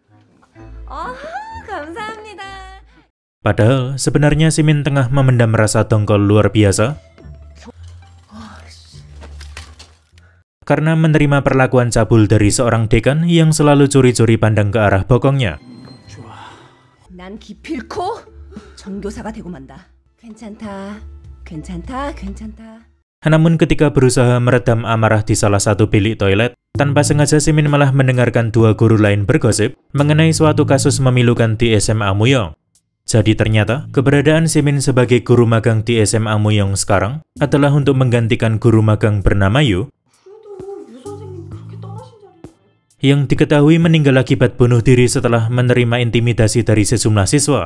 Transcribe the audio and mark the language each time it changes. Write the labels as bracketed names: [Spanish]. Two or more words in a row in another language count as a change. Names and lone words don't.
[Indonesian] Padahal sebenarnya Simin tengah memendam rasa dongkol luar biasa karena menerima perlakuan cabul dari seorang dekan yang selalu curi-curi pandang ke arah bokongnya. [Korean] 난 기필코 전교사가 되고 만다. 괜찮다. [Indonesian] Namun ketika berusaha meredam amarah di salah satu bilik toilet, tanpa sengaja Simin malah mendengarkan dua guru lain bergosip mengenai suatu kasus memilukan di SMA Muyong. Jadi ternyata keberadaan Simin sebagai guru magang di SMA Muyong sekarang adalah untuk menggantikan guru magang bernama Yu yang diketahui meninggal akibat bunuh diri setelah menerima intimidasi dari sejumlah siswa.